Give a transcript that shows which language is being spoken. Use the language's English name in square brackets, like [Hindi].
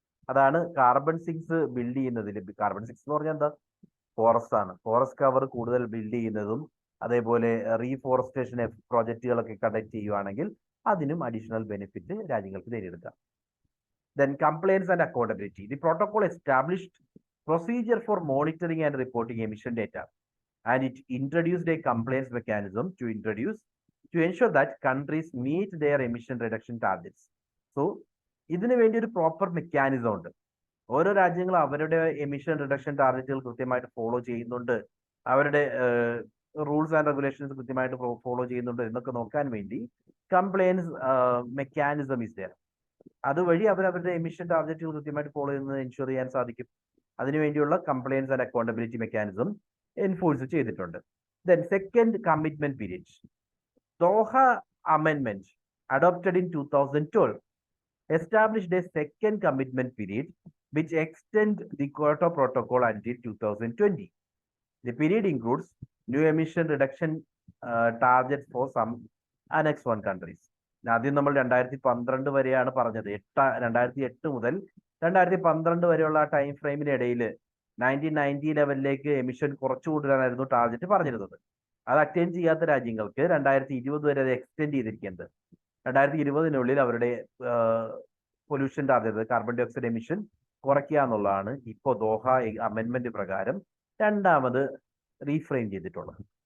[Malayalam] അതാണ് carbon sings build ചെയ്യുന്നതിൽ. Carbon sings എന്ന് പറഞ്ഞാൽ എന്താ? ഫോറസ്റ്റ് ആണ്. ഫോറസ്റ്റ് കവർ കൂടുതൽ ബിൽഡ് ചെയ്യുന്നതും അതേപോലെ റീഫോറസ്റ്റേഷൻ പ്രോജക്റ്റുകളൊക്കെ കണ്ടക്ട് ചെയ്യുവാണെങ്കിൽ അതിനും അഡീഷണൽ ബെനിഫിറ്റ് രാജ്യങ്ങൾക്ക് നേടിയെടുക്കാം. [English] Then compliance and accountability. The protocol established procedure for monitoring and reporting emission data, and it introduced a compliance mechanism to ensure that countries meet their emission reduction targets. [Malayalam] So, ഇതിനു വേണ്ടി ഒരു proper mechanism ഉണ്ട്. ഓരോ രാജ്യങ്ങളും അവരുടെ emission reduction ടാർഗറ്റുകൾ കൃത്യമായിട്ട് follow ചെയ്യുന്നുണ്ട്. അവരുടെ റൂൾസ് ആൻഡ് റെഗുലേഷൻസ് കൃത്യമായിട്ട് ഫോളോ ചെയ്യുന്നുണ്ടോ എന്നൊക്കെ നോക്കാൻ വേണ്ടി [English] Compliance mechanism is there. [Malayalam] അതുവഴി അവരുടെ എമിഷൻ ടാർഗറ്റുകൾ കൃത്യമായിട്ട് ഫോളോ ചെയ്യുന്നത് എൻഷുർ ചെയ്യാൻ സാധിക്കും. അതിനുവേണ്ടിയുള്ള compliance and accountability mechanism enforce ചെയ്തിട്ടുണ്ട്. [English] Then second commitment period. Doha അമെൻമെന്റ് adopted in 2012 established a second commitment period which extend the Kyoto Protocol until 2020. The period includes new emission reduction targets for some Annex 1 countries. [Malayalam] ആദ്യം നമ്മൾ 2012 വരെയാണ് പറഞ്ഞത്. 2008 മുതൽ 2012 വരെയുള്ള ആ time ഫ്രെയിമിനിടയിൽ 1990 ലെവലിലേക്ക് emission കുറച്ചു കൂട്ടാനായിരുന്നു target പറഞ്ഞിരുന്നത്. അത് അറ്റൈൻ ചെയ്യാത്ത രാജ്യങ്ങൾക്ക് 2020 വരെ അത് എക്സ്റ്റെൻഡ് ചെയ്തിരിക്കുന്നത്. 2020 അവരുടെ pollution target carbon dye oxide emission കുറയ്ക്കുക എന്നുള്ളതാണ് ഇപ്പോൾ ദോഹ അമെൻമെന്റ് പ്രകാരം രണ്ടാമത് റീഫ്രെയിം ചെയ്തിട്ടുള്ളത്.